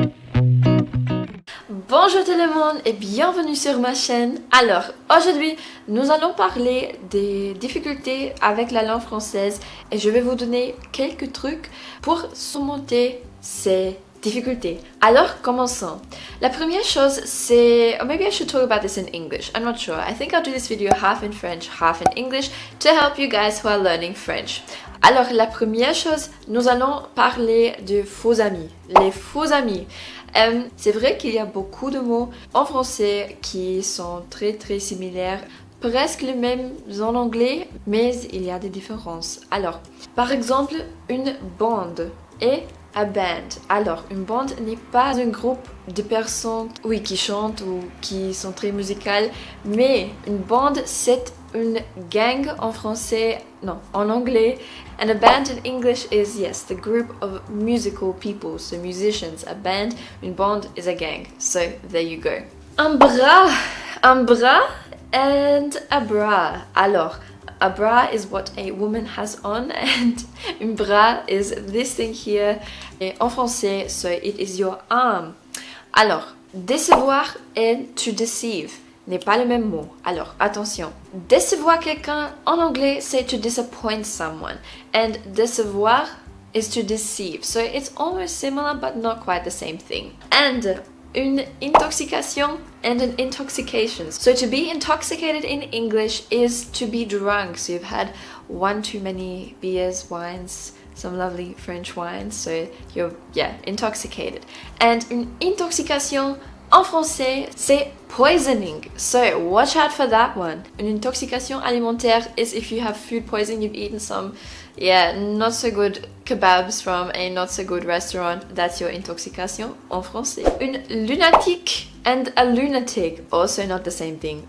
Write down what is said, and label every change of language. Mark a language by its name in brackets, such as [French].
[French] Bonjour tout le monde et bienvenue sur ma chaîne. Alors, aujourd'hui, nous allons parler des difficultés avec la langue française et je vais vous donner quelques trucs pour surmonter ces difficultés. Alors, commençons. La première chose, c'est... [English] Or maybe I should talk about this in English. I'm not sure. I think I'll do this video half in French, half in English to help you guys who are learning French. [French] Alors, la première chose, nous allons parler de faux amis. Les faux amis. C'est vrai qu'il y a beaucoup de mots en français qui sont très similaires, presque les mêmes en anglais, mais il y a des différences. Alors, par exemple, une bande et [English] a band. [French] Alors, une bande n'est pas un groupe de personnes, oui, qui chantent ou qui sont très musicales, mais une bande, c'est une gang en français, non, en anglais. [English] And a band in English is, yes, the group of musical people, so musicians. A band, [French] une bande [English] is a gang. So, there you go. [French] Un bras [English] and a bra. Alors, a bra is what a woman has on and [French] un bras [English] is this thing here. [French] Et en français, [English] so it is your arm. [French] Alors, décevoir et [English] to deceive [French] n'est pas le même mot. Alors, attention. Décevoir quelqu'un en anglais, c'est [English] to disappoint someone. And décevoir is to deceive. So it's almost similar but not quite the same thing. And [French] une intoxication [English] and an intoxication. So to be intoxicated in English is to be drunk. So you've had one too many beers, wines, some lovely French wines. So you're, intoxicated. [French] And une intoxication en français, c'est poisoning. [English] So watch out for that one. [French] Une intoxication alimentaire [English] is if you have food poisoning, you've eaten some, not so good kebabs from a not so good restaurant. That's your intoxication [French] en français. Une lunatique [English] and a lunatic, also not the same thing.